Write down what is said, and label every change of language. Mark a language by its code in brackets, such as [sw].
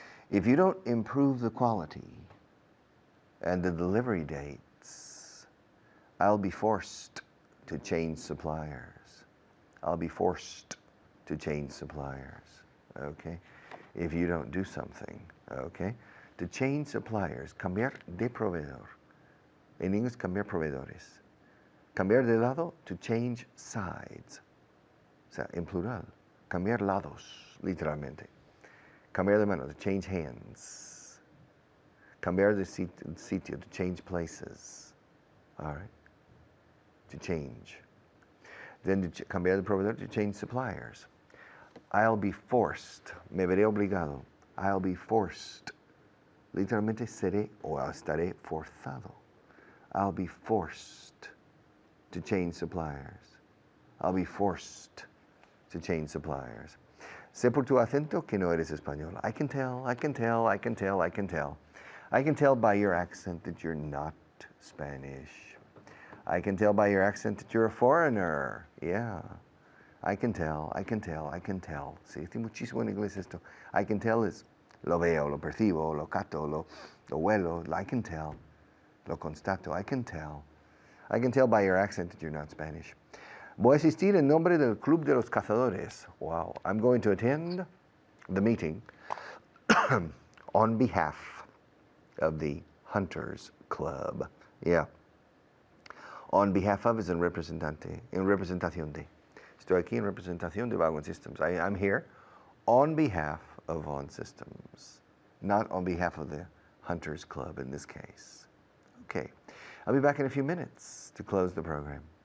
[en] If you don't improve the quality and the delivery dates, I'll be forced to change suppliers. I'll be forced to change suppliers, okay? If you don't do something, okay? To change suppliers, [es] cambiar de proveedor. En inglés, cambiar proveedores. Cambiar de lado, [en] to change sides. [es] O sea, en plural. Cambiar lados, literalmente. Cambiar de mano, [en] to change hands. [es] Cambiar de sitio, [en] to change places. All right? To change. Then to [es] cambiar de proveedor, [en] to change suppliers. I'll be forced. [es] Me veré obligado. [en] I'll be forced. [es] Literalmente seré o estaré forzado. [en] I'll be forced to change suppliers. I'll be forced to change suppliers. [es] Sé por tu acento que no eres español. [en] I can tell, I can tell, I can tell, I can tell. I can tell by your accent that you're not Spanish. I can tell by your accent that you're a foreigner. Yeah. I can tell, I can tell, I can tell. [es] Se dice muchísimo en inglés esto. [en] I can tell is [es] lo veo, lo percibo, lo cato, lo huelo. [en] I can tell. [es] Lo constato. [en] I can tell. I can tell by your accent that you're not Spanish. [es] Voy a asistir en nombre del Club de los Cazadores. [en] Wow. I'm going to attend the meeting on behalf of the Hunters Club. Yeah. On behalf of is [es] en representante, en representación de. Estoy aquí en representación de Vaughan Systems. [en] I'm here on behalf of Vaughan Systems, not on behalf of the Hunters Club in this case. Okay. I'll be back in a few minutes to close the program.